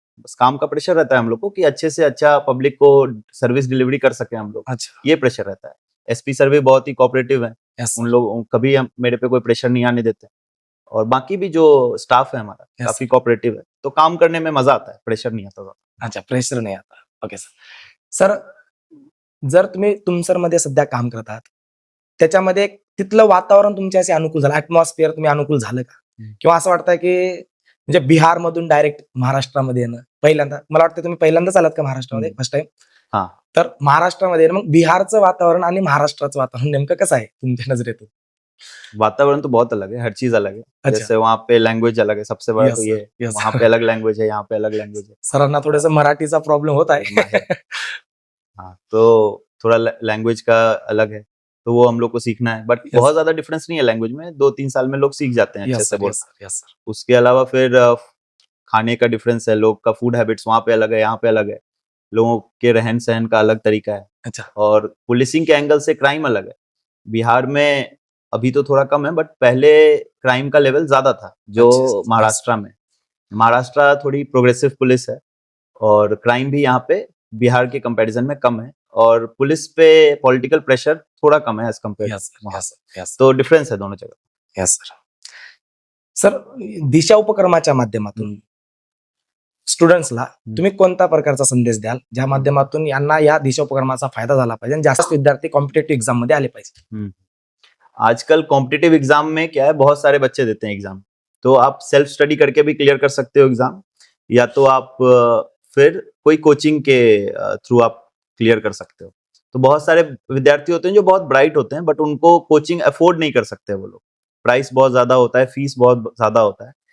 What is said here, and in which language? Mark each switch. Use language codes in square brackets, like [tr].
[hi] बस काम का प्रेशर रहता है हम लोग को कि अच्छे से अच्छा पब्लिक को सर्विस डिलीवरी कर सके हम लोग, अच्छा. ये प्रेशर रहता है। SP सर भी बहुत ही कोऑपरेटिव है, [en] yes [hi] उन लोग कभी मेरे पे कोई प्रेशर नहीं आने देते, और बाकी भी जो स्टाफ है हमारा [en] Yes. [hi] काफी कोऑपरेटिव है, तो काम करने में मजा आता है, प्रेशर नहीं आता। [mr] अच्छा, प्रेशर नाही आता. Okay sir. सर जर तुम्ही तुमसरमध्ये सध्या काम करत आहात, त्याच्यामध्ये तिथलं वातावरण तुमच्याशी अनुकूल झालं, ऍटमॉस्फिअर तुम्ही अनुकूल झालं का? किंवा असं वाटतंय की म्हणजे बिहारमधून डायरेक्ट महाराष्ट्रामध्ये येणं पहिल्यांदा, मला वाटतं तुम्ही पहिल्यांदाच आलात का महाराष्ट्रामध्ये फर्स्ट टाइम? [hi] हाँ, [mr] तर महाराष्ट्रामध्ये येणं, मग बिहारचं वातावरण आणि महाराष्ट्राचं वातावरण नेमकं कसं आहे तुमच्या नजरेतून? [hi] वातावरण तो बहुत अलग है, हर चीज अलग है। अच्छा. जैसे वहाँ पे लैंग्वेज अलग है, सबसे बड़ा [en] Yes, [hi] तो ये [en] sir. [hi] है। [en] Yes, [hi] वहाँ [en] sir. [hi] पे अलग लैंग्वेज है, यहाँ पे अलग लैंग्वेज है। [mr] सरांना थोडंसं मराठीचा प्रॉब्लेम होत आहे. [hi] हाँ, तो थोड़ा लैंग्वेज का अलग है, तो वो हम लोग को सीखना है, बट [en] Yes. [hi] बहुत ज्यादा डिफरेंस नहीं है लैंग्वेज में, 2-3 साल में लोग सीख जाते हैं अच्छे [en] yes [hi] से [en] sir, [hi] बोलना। [en] Yes sir, yes sir. [hi] उसके अलावा फिर खाने का डिफरेंस है, लोग का फूड हैबिट्स वहाँ पे अलग है, यहाँ पे अलग है, लोगों के रहन सहन का अलग तरीका है, अच्छा. और पुलिसिंग के एंगल से क्राइम अलग है। बिहार में अभी तो थोड़ा कम है, बट पहले क्राइम का लेवल ज्यादा था जो अच्छा, महाराष्ट्र में। महाराष्ट्र थोड़ी प्रोग्रेसिव पुलिस है, और क्राइम भी यहाँ पे बिहार के कंपैरिजन में कम है, और पुलिस पे पॉलिटिकल प्रेशर थोड़ा कम है एज कम्पेयर [en] yes sir, [hi] वहाँ। [en] yes sir, yes [hi] तो डिफरेंस है दोनों जगह। [en] Yes sir. [mr] सर दिशा उपक्रमाच्या माध्यमातून स्टुडंट्सला तुम्ही कोणत्या प्रकारचा संदेश द्याल, ज्या माध्यमातून यांना या दिशा उपक्रमाचा फायदा झाला पाहिजे आणि जास्त विद्यार्थी कॉम्पिटेटिव्ह एक्झाम मध्ये आले पाहिजे? [hi] आजकल कॉम्पिटिटिव एग्जाम में क्या है, बहुत सारे बच्चे देते हैं एग्जाम, तो आप सेल्फ स्टडी करके भी क्लियर कर सकते हो एग्जाम, या तो आप फिर कोई कोचिंग के थ्रू आप क्लियर कर सकते हो। तो बहुत सारे विद्यार्थी होते हैं जो बहुत ब्राइट होते हैं, बट उनको कोचिंग अफोर्ड नहीं कर सकते वो लोग, प्राइस बहुत ज्यादा होता है, फीस बहुत ज्यादा होता है।